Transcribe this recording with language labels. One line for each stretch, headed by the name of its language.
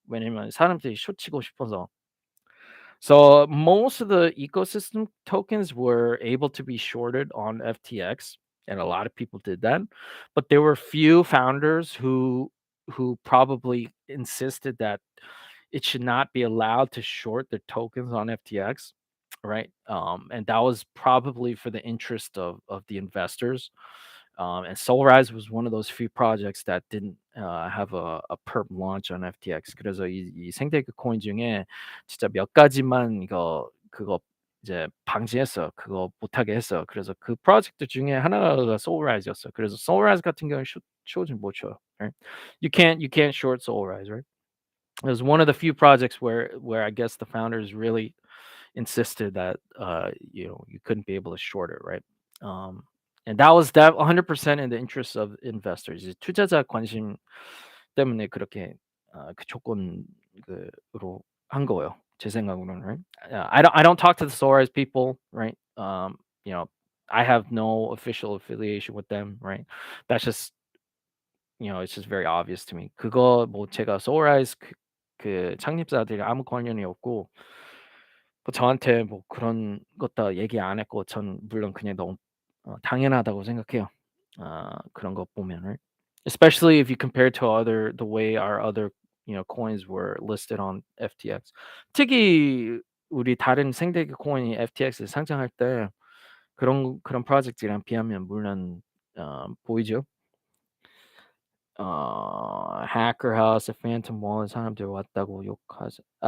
Korean: 왜냐면 사람들이 숏 치고 싶어서.
English: So most of the ecosystem tokens were able to be shorted on FTX, and a lot of people did that. But there were few founders who probably insisted that it should not be allowed to short their tokens on FTX, right? And that was probably for the interest of the investors. And Solrise was one of those few projects that didn't have a perp launch on FTX.
Korean: 그래서 이 생태계 코인 중에 진짜 몇 가지만 그거 이제 방지했어. 그거 못하게 했어. 그래서 그 프로젝트 중에 하나가 Solrise였어. 그래서 Solrise 같은 경우는 숏은 못 쳐요.
English: Right? You can't short Solrise, right? It was one of the few projects where I guess the founders really insisted that you couldn't be able to short it, right? And that was that 100% in the interest of investors.
Korean: 이제 투자자 관심 때문에 그렇게 그 조건 그로 한 거예요. 제 생각으로는, right?
English: I don't talk to the Soares people, right? You know, I have no official affiliation with them, right? That's just it's just very obvious to me.
Korean: 그거 뭐 제가 Soares 그 창립자들이 아무 관련이 없고 뭐 저한테 뭐 그런 것 다 얘기 안 했고 전 물론 그냥 너무 당연하다고 생각해요. 그런 거 보면은.
English: Especially if you compare to the way our other coins were listed on FTX.
Korean: 특히 우리 다른 생태계 코인이 FTX에 상장할 때 그런 프로젝트랑 비하면 물론 보이죠. Hacker House, Phantom Wallet 사람들 왔다고 욕하자.